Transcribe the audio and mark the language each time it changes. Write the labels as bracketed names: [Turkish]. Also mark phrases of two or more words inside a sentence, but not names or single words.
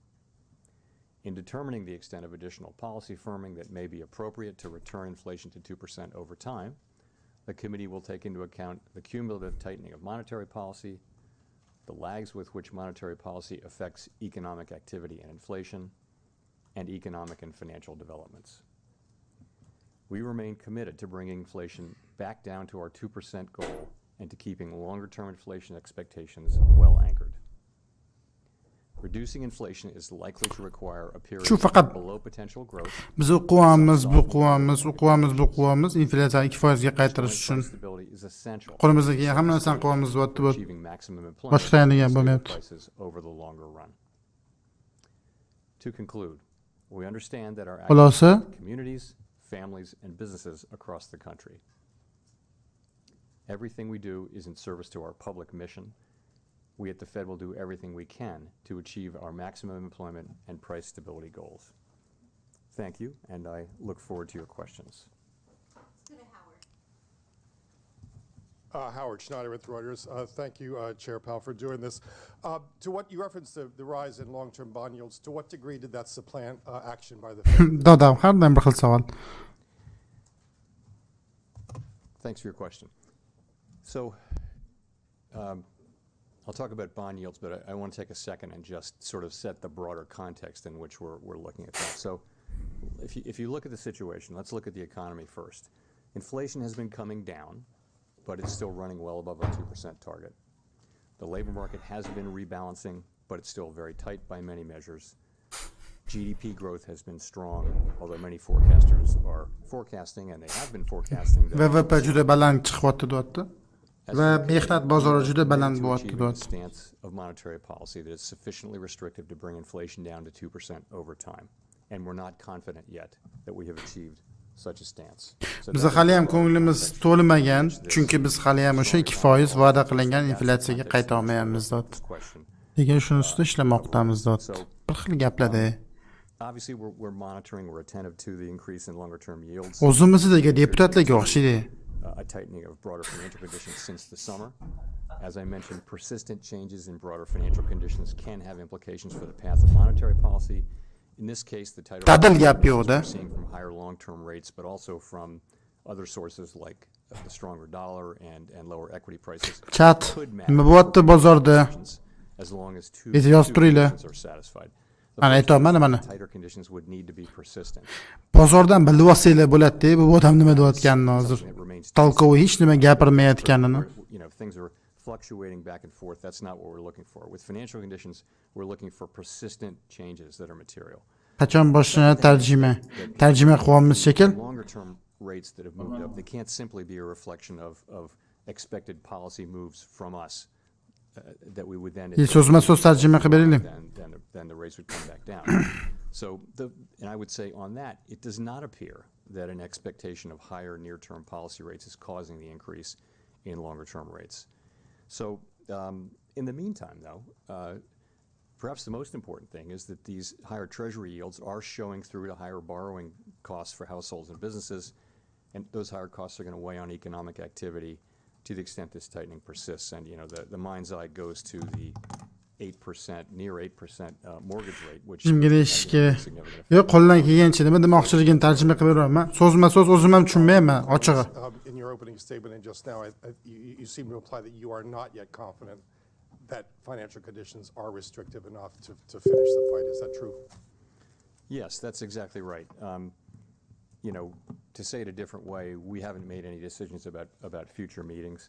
[English] In determining the extent of additional policy firming that may be appropriate to return inflation to 2% over time, the committee will take into account the cumulative tightening of monetary policy, the lags with which monetary policy affects economic activity and inflation, and economic and financial developments. We remain committed to bringing inflation back down to our 2% goal and to keeping longer-term inflation expectations well anchored. Reducing inflation is likely to require a period [Uzbek] Shu faqat [English] of below potential growth. [Uzbek] Biz o'qiyapmiz, inflyatsiyani 2% ga qaytarish uchun. [English] Stability is essential [Uzbek] Qo'limizdan kelgan hamma narsani qilyapmiz deyapti. [English] achieving maximum [Uzbek] Boshqa employment degan and bo'lmayapti. [English] stable prices over the longer run. To conclude, we understand that our Xulosa, actions affect communities, families, and businesses across the country. Everything we do is in service to our public mission. We at the Fed will do everything we can to achieve our maximum employment and price stability goals. Thank you, and I look forward to your questions. Howard Schneider with Reuters. Thank you, Chair Powell, for doing this. To what you referenced the rise in long-term bond yields, to what degree did that supplant action by the Fed? [Uzbek] dodam har doim bir xil savol. [English] Thanks for your question. So, I'll talk about bond yields, but I want to take a second and just sort of set the broader context in which we're looking at that. So, if you look at the situation, let's look at the economy first. Inflation has been coming down, but it's still running well above our 2% target. The labor market has been rebalancing, but it's still very tight by many measures. GDP growth has been strong, although many forecasters are forecasting, and they have been forecasting, that [Uzbek] VVP juda baland chiqyapti deyapti. va mehnat bozori juda baland bo'lyapti a deyapti. [English] stance of monetary policy that is sufficiently restrictive to bring inflation down to 2% over time. And we're not confident yet that we have achieved such a stance. [Uzbek] Biz hali ham ko'nglimiz to'lmagan, chunki biz hali ham o'sha 2% va'da qilingan inflyatsiyaga qayta olmayapmiz deyapti. Lekin shuni ustida ishlamoqdamiz deyapti. Bir xil gaplarda. [English] Obviously, we're monitoring, we're attentive to the increase in longer-term yields. [Uzbek] O'zimizdagi deputatlarga o'xshaydi. [English] A tightening of broader financial conditions since the summer. As I mentioned, persistent changes in broader financial conditions can have implications for the path of monetary policy. In this case, the tighter [Uzbek] Dadil gap yo'qda. [English] we're seeing from higher long-term rates, but also from other sources like the stronger dollar and lower equity prices. [Uzbek] Chat, nima bo'lyapti bozorda? [English] As long as two [Uzbek] yozib turinglar. [English] conditions are satisfied. [Uzbek] Mana aytayapman mana. [English] Tighter conditions would need to be persistent. [Uzbek] Bozordan bilib olsanglar bo'ladi-da, bu odam nima deyotganini hozir. Talkovoy hech nima gapirmayotganini. [English] You know, if things are fluctuating back and forth, that's not what we're looking for. With financial conditions, we're looking for persistent changes that are material. [Uzbek] Qachon boshlanadi tarjima? Tarjima qilyapmiz shekil. [English] Longer term rates that have moved up, they can't simply be a reflection of expected policy moves from us that we would then [Uzbek] So'zma-so'z tarjima qilib beraylik. [English] then the rates would come back down. So and I would say on that, it does not appear that an expectation of higher near-term policy rates is causing the increase in longer-term rates. So in the meantime, though, perhaps the most important thing is that these higher treasury yields are showing through to higher borrowing costs for households and businesses, and those higher costs are going to weigh on economic activity to the extent this tightening persists. And you know, the mind's eye goes to the 8%, near 8% mortgage rate, which [Uzbek] Yo'q, qo'ldan kelgancha nima demoqchiligini tarjima qilib beraman. So'zma-so'z o'zim ham tushunmayman, ochig'i. [English] In your opening statement and just now, you seem to imply that you are not yet confident that financial conditions are restrictive enough to finish the fight. Is that true? Yes, that's exactly right. You know, to say it a different way, we haven't made any decisions about future meetings.